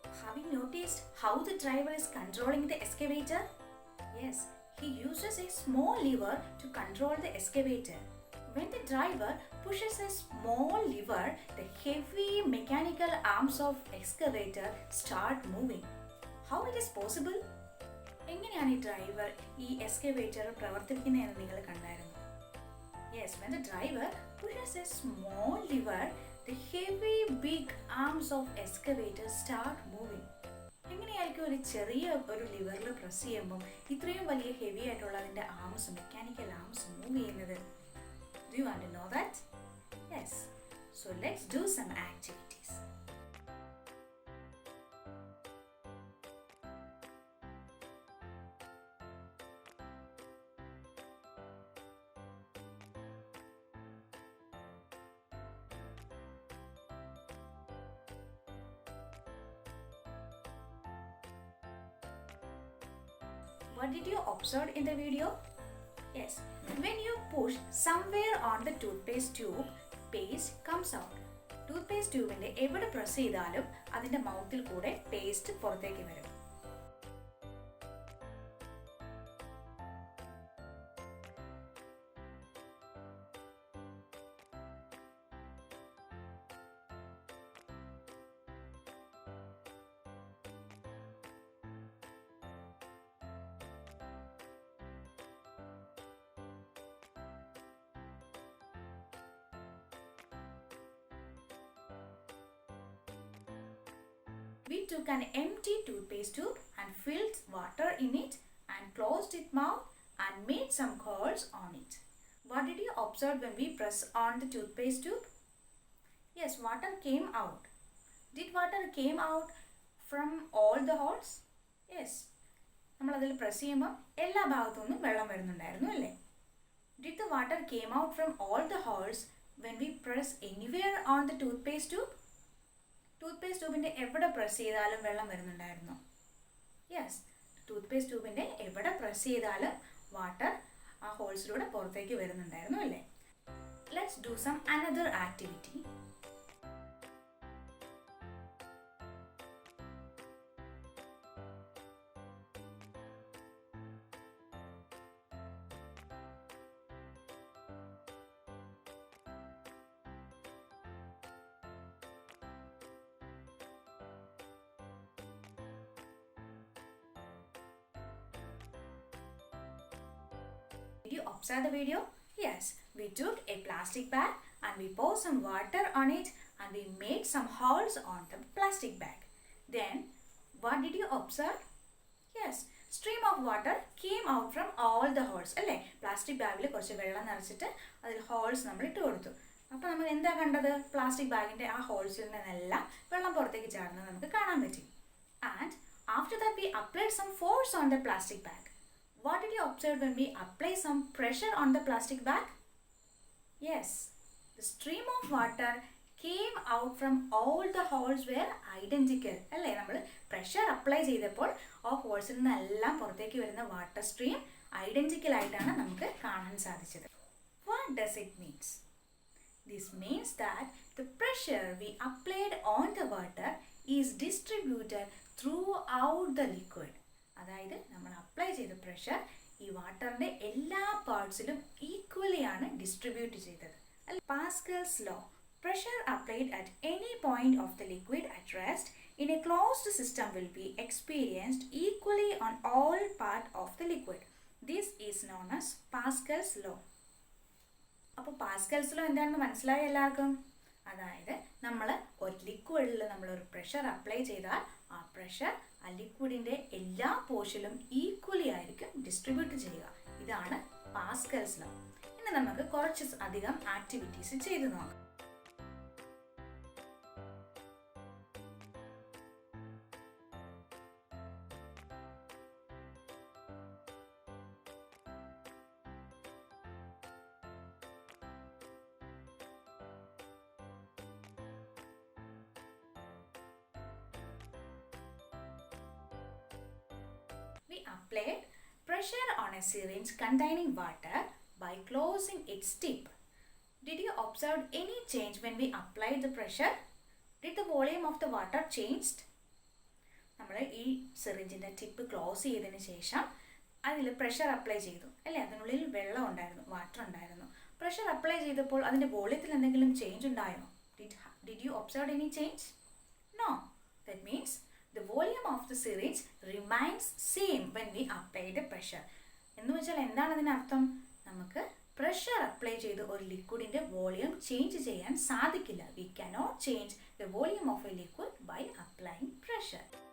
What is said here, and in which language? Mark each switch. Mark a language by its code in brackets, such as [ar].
[en] Have you noticed how the driver is controlling the excavator? Yes, he uses a small lever to control the excavator. When the driver pushes a small lever, the heavy mechanical arms of excavator start moving. How it is possible? [ml] എങ്ങനെയാണ് ഈ driver ഈ excavator പ്രവർത്തിക്കുന്നതെന്ന് നിങ്ങൾ കണ്ടായിരുന്നു? [en] Yes, when the driver pushes a small lever, the heavy big arms of excavator start moving. [ml] എങ്ങനെയായിരിക്കും ഒരു ചെറിയ ഒരു ലിവറിൽ പ്രസ് ചെയ്യുമ്പോൾ ഇത്രയും വലിയ ഹെവി ആയിട്ടുള്ള അതിൻ്റെ ആംസ് മെക്കാനിക്കൽ ആംസ് മൂവ് ചെയ്യുന്നത്? [en] Do you want to know that? Yes. So let's do some activities. What did you observe in the video? Yes, when you push somewhere on the toothpaste tube, paste comes out. [ml] Toothpaste tube inde evide press ചെയ്താലും അതിന്റെ മൗത്തിൽ കൂടെ paste പുറത്തേക്ക് വരും. [en] We took an empty toothpaste tube and filled water in it and closed its mouth and made some holes on it. What did you observe when we press on the toothpaste tube? Yes, water came out. Did water came out from all the holes? Yes. [ml] നമ്മൾ അതിൽ press ചെയ്യുമ്പോൾ എല്ലാ ഭാഗത്തു നിന്നും വെള്ളം വരുന്നുണ്ടായിരുന്നു അല്ലേ? [en] Did the water came out from all the holes when we press anywhere on the toothpaste tube? [ml] Toothpaste ട്യൂബിൻ്റെ എവിടെ പ്രസ് ചെയ്താലും വെള്ളം വരുന്നുണ്ടായിരുന്നു? യെസ്, ടൂത്ത്പേസ്റ്റ് ട്യൂബിൻ്റെ എവിടെ പ്രസ് ചെയ്താലും വാട്ടർ ആ ഹോൾസിലൂടെ പുറത്തേക്ക് വരുന്നുണ്ടായിരുന്നു അല്ലേ? [en] Let's do some another activity. Did you observe the video? Yes, we took a plastic bag and we poured some water on it and we made some holes on the plastic bag. Then, what did you observe? Yes, stream of water came out from all the holes. [ml] അല്ലേ? Plastic ബാഗിൽ കുറച്ച് വെള്ളം നിറച്ചിട്ട് അതിൽ holes നമ്മൾ ഇട്ട് കൊടുത്തു. അപ്പോൾ നമ്മൾ എന്താ കണ്ടത്? പ്ലാസ്റ്റിക് ബാഗിൻ്റെ ആ ഹോൾസിൽ നിന്നെല്ലാം വെള്ളം പുറത്തേക്ക് ചാടുന്നത് നമുക്ക് കാണാൻ പറ്റി. [en] And after that we applied some force on the plastic bag. What did you observe when we apply some pressure on the plastic bag? Yes, the stream of water came out from all the holes were identical. [ml] അല്ലേ? നമ്മൾ pressure apply ചെയ്തപ്പോൾ ആ ഹോൾസിൽ നിന്നെല്ലാം പുറത്തേക്ക് വരുന്ന water stream identical ആയിട്ടാണ് നമുക്ക് കാണാൻ സാധിച്ചത്. [en] does it mean? This means that the pressure we applied on the water is distributed throughout the liquid. [ml] അതായത് നമ്മൾ അപ്ലൈ ചെയ്ത പ്രഷർ ഈ വാട്ടറിൻ്റെ എല്ലാ പാർട്സിലും ഈക്വലി ആണ് ഡിസ്ട്രിബ്യൂട്ട് ചെയ്തത്. [en] Pascal's law. Pressure applied at any point of the liquid at rest in a closed system will be experienced equally on all parts of the liquid. This is known as Pascal's law. [ml] അപ്പോൾ Pascal's law എന്താണെന്ന് മനസ്സിലായി എല്ലാവർക്കും? അതായത് നമ്മൾ ഒരു ലിക്വിഡിൽ നമ്മളൊരു pressure apply ചെയ്താൽ ആ പ്രഷർ ആ ലിക്വിഡിൻ്റെ എല്ലാ പോർഷനിലും ഈക്വലി ആയിരിക്കും ഡിസ്ട്രിബ്യൂട്ട് ചെയ്യുക. ഇതാണ് പാസ്കൽസ് ലോ. ഇനി നമുക്ക് കുറച്ച് അധികം ആക്ടിവിറ്റീസ് ചെയ്ത് നോക്കാം. [en] We applied pressure on a syringe containing water by closing its tip. Did you observe any change when we applied the pressure? Did the volume of the water changed? [ml] നമ്മൾ ഈ സിറിഞ്ചിൻ്റെ tip close ചെയ്തതിന് ശേഷം അതിൽ pressure apply ചെയ്തു അല്ലേ? അതിനുള്ളിൽ വെള്ളം ഉണ്ടായിരുന്നു, വാട്ടർ ഉണ്ടായിരുന്നു. പ്രഷർ അപ്ലൈ ചെയ്തപ്പോൾ അതിൻ്റെ വോളിയത്തിൽ എന്തെങ്കിലും ചേഞ്ച് ഉണ്ടായോ? [en] Did you observe any change? No. That means the volume of the syringe remains same when we apply the pressure. [ml] എന്ന് വെച്ചാൽ എന്താണ് അതിനർത്ഥം? നമുക്ക് പ്രഷർ അപ്ലൈ ചെയ്ത് ഒരു ലിക്വിഡിൻ്റെ വോളിയം ചേഞ്ച് ചെയ്യാൻ സാധിക്കില്ല. [en] We cannot change the volume of a liquid by applying pressure.